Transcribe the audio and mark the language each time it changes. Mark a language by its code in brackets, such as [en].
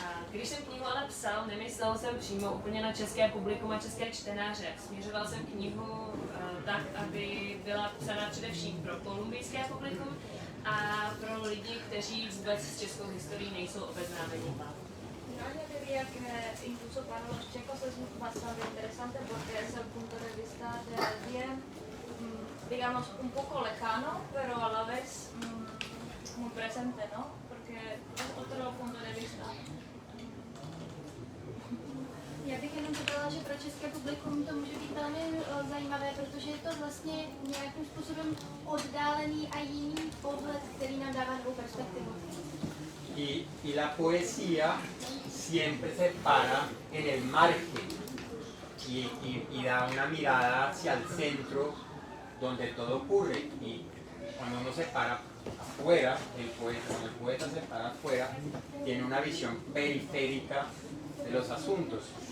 [cs] Když jsem knihu ale psal, nemyslel jsem přímo úplně na české publikum a české čtenáře. Směřoval jsem knihu tak, aby byla psaná především pro kolumbijské publikum a pro lidi, kteří vůbec s českou historií nejsou obeznámeni. [es] Yo añadiría que incluso para los checos es bastante interesante porque es el punto de vista de alguien, digamos, un poco lejano, pero a la vez muy presente, ¿no? Porque es otro punto de vista. [cs] Já bych jenom dodala, že pro české publikum to může být velmi zajímavé, protože je to vlastně nějakým způsobem oddálený a jiný pohled, který nám dává novou perspektivu. [es] Y la poesía siempre se para en el margen y da una mirada hacia el centro donde todo ocurre. Y cuando uno se para afuera, cuando el poeta se para afuera, tiene una visión periférica de los asuntos.